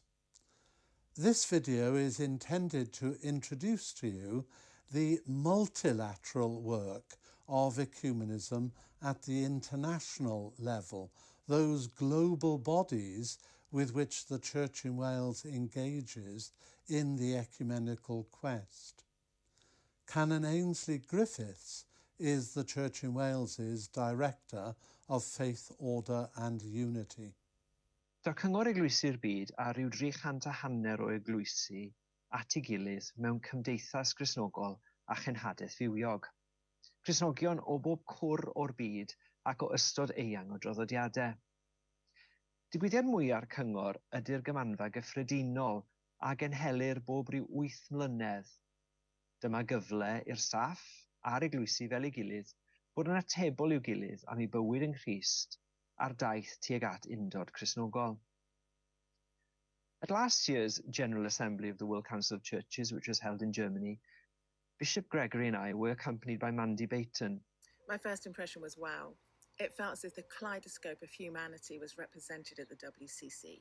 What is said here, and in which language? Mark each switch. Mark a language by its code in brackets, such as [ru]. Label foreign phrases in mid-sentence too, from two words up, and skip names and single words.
[en] This video is intended to introduce to you the multilateral work of ecumenism at the international level, those global bodies with which the Church in Wales engages in the ecumenical quest. Canon Ainsley Griffiths is the Church in Wales's Director of Faith, Order and Unity. [cy] Daw Cyngor Eglwysu'r Byd a rhyw 300 o eglwysi at ei gilydd mewn cymdeithas Gristnogol a chenhadaeth fywiog. Cristnogion o bob cwr o'r byd ac o ystod eang o draddodiadau. Digwyddiad mwyaf cyngor ydy'r gymanfa gyffredinol a genhelir bob ryw 8 mlynedd. Dyma gyfle i'r staff a'r eglwysi fel ei gilydd bod yn atebol i'w gilydd am ei bywyd yn Christ a'r daith tuag at undod Cristnogol. [en] At last year's General Assembly of the World Council of Churches, which was held in Germany, Bishop Gregory and I were accompanied by Mandy Baton. My first impression was wow. It felt as if the kaleidoscope of humanity was represented at the WCC.